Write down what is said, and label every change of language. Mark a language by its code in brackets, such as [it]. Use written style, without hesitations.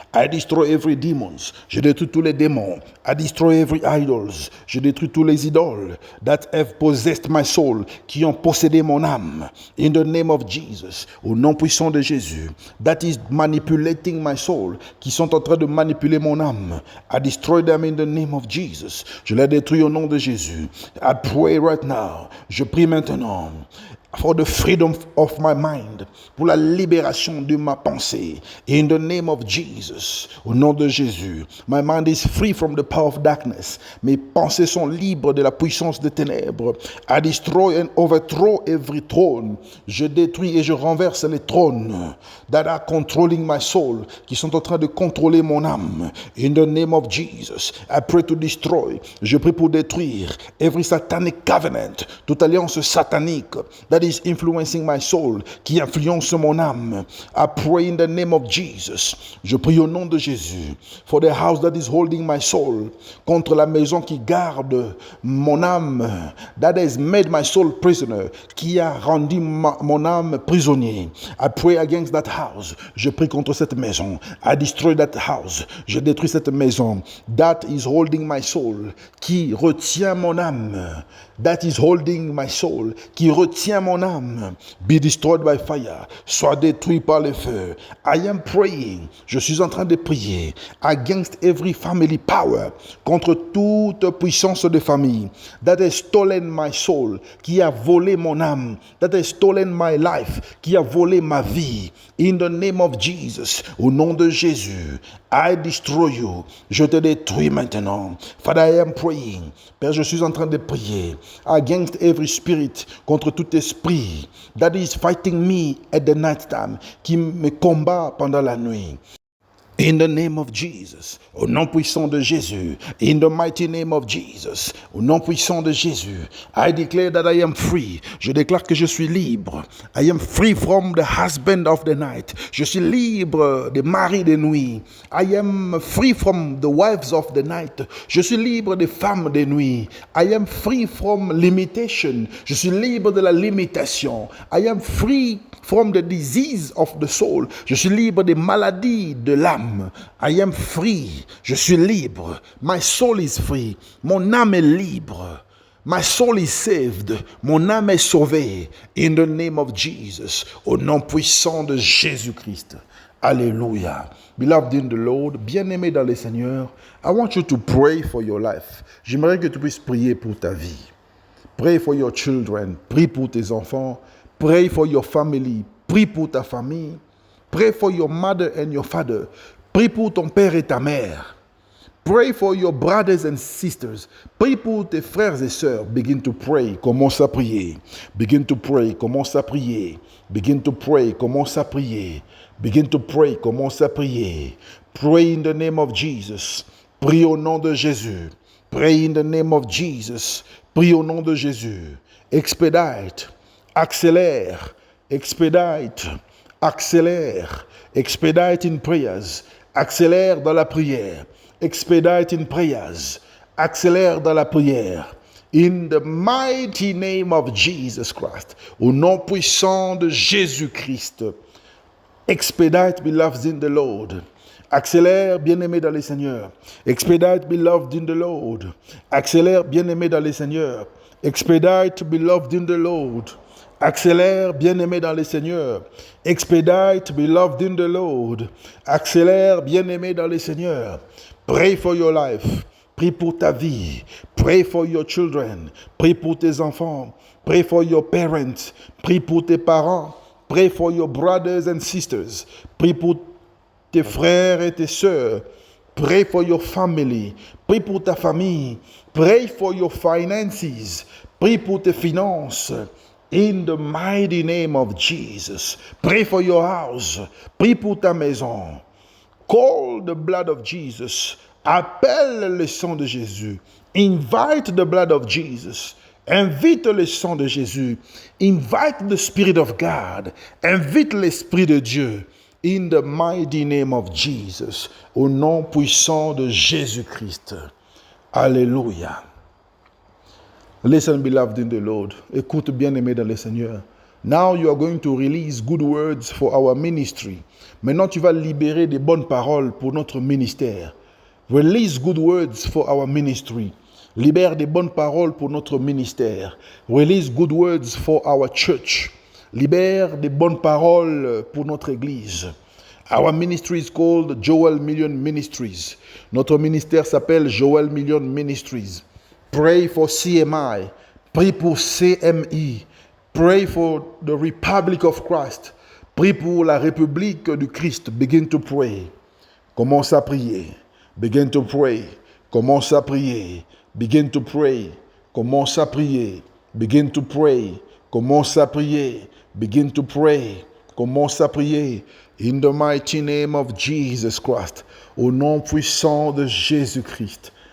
[en] I destroy every demons. [fr] Je détruis tous les démons. [en] I destroy every idols. [fr] Je détruis tous les idoles [en] that have possessed my soul, [fr] qui ont possédé mon âme. [en] In the name of Jesus, [fr] au nom puissant de Jésus, [en] that is manipulating my soul, [fr] qui sont en train de manipuler mon âme. [en] I destroy them in the name of Jesus. [fr] Je les détruis au nom de Jésus. [en] I pray right now. [fr] Je prie maintenant [en] for the freedom of my mind, [fr] pour la libération de ma pensée. [en] In the name of Jesus, [fr] au nom de Jésus, [en] my mind is free from the power of darkness. [fr] Mes pensées sont libres de la puissance des ténèbres. [en] I destroy and overthrow every throne. [fr] Je détruis et je renverse les trônes [en] that are controlling my soul, [fr] qui sont en train de contrôler mon âme. [en] In the name of Jesus, I pray to destroy. [fr] Je prie pour détruire [en] every satanic covenant, [fr] toute alliance satanique [en] that is influencing my soul, [fr] qui influence mon âme. [en] I pray in the name of Jesus. [fr] Je prie au nom de Jésus [en] for the house that is holding my soul, [fr] contre la maison qui garde mon âme, [en] that has made my soul prisoner, [fr] qui a rendu mon âme prisonnier. [en] I pray against that house. [fr] Je prie contre cette maison. [en] I destroy that house. [fr] Je détruis cette maison [en] that is holding my soul, [fr] qui retient mon âme. [en] That is holding my soul, [fr] qui retient mon âme. [en] Be destroyed by fire. [fr] Soit détruit par le feu. [en] I am praying. [fr] Je suis en train de prier [en] against every family power, [fr] contre toute puissance de famille [en] that has stolen my soul, [fr] qui a volé mon âme, [en] that has stolen my life, [fr] qui a volé ma vie. [en] In the name of Jesus, [fr] au nom de Jésus, [en] I destroy you. [fr] Je te détruis maintenant. [en] Father, I am praying. [fr] Père, je suis en train de prier [en] against every spirit, [fr] contre tout esprit [en] that is fighting me at the night time, [fr] qui me combat pendant la nuit. [en] In the name of Jesus, [fr] au nom puissant de Jésus, [en] in the mighty name of Jesus, [fr] au nom puissant de Jésus, [en] I declare that I am free. [fr] Je déclare que je suis libre. [en] I am free from the husband of the night. [fr] Je suis libre des maris de nuit. [en] I am free from the wives of the night. [fr] Je suis libre des femmes de nuit. [en] I am free from limitation. [fr] Je suis libre de la limitation. [en] I am free from the disease of the soul. [fr] Je suis libre des maladies de l'âme. [en] I am free. [fr] Je suis libre. [en] My soul is free. [fr] Mon âme est libre. [en] My soul is saved. [fr] Mon âme est sauvée. [en] In the name of Jesus. [fr] Au nom puissant de Jésus-Christ. Alléluia. [en] Beloved in the Lord, [fr] bien-aimé dans le Seigneur, [en] I want you to pray for your life. [fr] J'aimerais que tu puisses prier pour ta vie. [en] Pray for your children. [fr] Prie pour tes enfants. [en] Pray for your family. [fr] Prie pour ta famille. [en] Pray for your mother and your father. [fr] Prie pour ton père et ta mère. [en] Pray for your brothers and sisters. [fr] Prie pour tes frères et sœurs. [en] Begin to pray. [fr] Commence à prier. [en] Begin to pray. [fr] Commence à prier. [en] Begin to pray. [fr] Commence à prier. [en] Begin to pray. [fr] Commence à prier. [en] Pray in the name of Jesus. [fr] Prie au nom de Jésus. [en] Pray in the name of Jesus. [fr] Prie au nom de Jésus. [en] Expedite. [fr] Accélère. [en] Expedite. [fr] Accélère. [en] Expedite in prayers. [fr] Accélère dans la prière. [en] Expedite in prayers. [fr] Accélère dans la prière. [en] In the mighty name of Jesus Christ. [fr] Au nom puissant de Jésus-Christ. [en] Expedite, beloved in the Lord. [fr] Accélère, bien-aimé dans le Seigneur. [en] Expedite, beloved in the Lord. [fr] Accélère, bien-aimé dans le Seigneur. [en] Expedite, beloved in the Lord. [fr] Accélère, bien-aimé dans le Seigneur. [en] Expedite, beloved in the Lord. [fr] Accélère, bien-aimé dans le Seigneur. [en] Pray for your life. [fr] Prie pour ta vie. [en] Pray for your children. [fr] Prie pour tes enfants. [en] Pray for your parents. [fr] Prie pour tes parents. [en] Pray for your brothers and sisters. [fr] Prie pour tes frères et tes sœurs. [en] Pray for your family. [fr] Prie pour ta famille. [en] Pray for your finances. [fr] Prie pour tes finances. [en] In the mighty name of Jesus. Pray for your house. [fr] Prie pour ta maison. [en] Call the blood of Jesus. [fr] Appelle le sang de Jésus. [en] Invite the blood of Jesus. [fr] Invite le sang de Jésus. [en] Invite the Spirit of God. [fr] Invite l'Esprit de Dieu. [en] In the mighty name of Jesus. [fr] Au nom puissant de Jésus-Christ. Alléluia. [en] Listen, beloved in the Lord. [fr] Écoute, bien-aimé dans le Seigneur. [en] Now you are going to release good words for our ministry. [fr] Maintenant, tu vas libérer des bonnes paroles pour notre ministère. [en] Release good words for our ministry. [fr] Libère des bonnes paroles pour notre ministère. [en] Release good words for our church. [fr] Libère des bonnes paroles pour notre église. [en] Our ministry is called Joel Million Ministries. [fr] Notre ministère s'appelle Joel Million Ministries. [en] Pray for CMI. [fr] Prie pour CMI. [en] Pray for the Republic of Christ. [fr] Prie pour la République du Christ. [en] Begin to pray. [fr] Commence à prier. [en] Begin to pray. [fr] Commence à prier. [en] Begin to pray. [fr] Commence à prier. [en] Begin to pray. [fr] Commence à prier. [en] Begin to pray. [fr] Commence à prier. [en] In the mighty name of Jesus Christ. [fr] Au nom puissant de Jésus-Christ.